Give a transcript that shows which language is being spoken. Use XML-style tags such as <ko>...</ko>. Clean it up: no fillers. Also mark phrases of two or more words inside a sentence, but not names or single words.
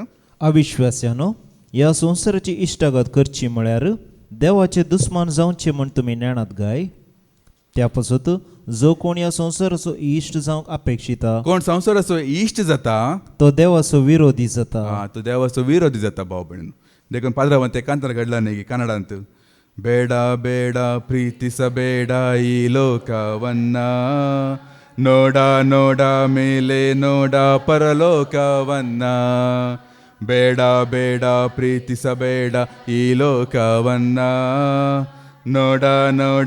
<kok>अविश्वास्यानो ह्या संवसाराची इश्टागत करची म्हळ्यार देवाचे दुस्मान जावचे म्हण तुमी नेणात गाय. त्या पासत जो कोण ह्या संवसाराचो इश्ट जावंक अपेक्षिता कोण संसाराचो इश्ट जाता तो देवाचो विरोधी जाता. तो देवाचो विरोधी जाता भाव भयण. देखून पाद्रावान ते कांतार घडला न्ही कನ್ನडांत.</kok> <kn>ಬೇಡ ಬೇಡ ಪ್ರೀತಿಸಬೇಡ ಈ ಲೋಕವನ್ನ ನೋಡ ನೋಡ ಮೇಲೆ ನೋಡ ಪರಲೋಕವನ್ನ ಬೇಡ ಬೇಡ ಪ್ರೀತಿಸಬೇಡ ಈ ಲೋಕವನ್ನ ನೋಡ ನೋಡ</kn>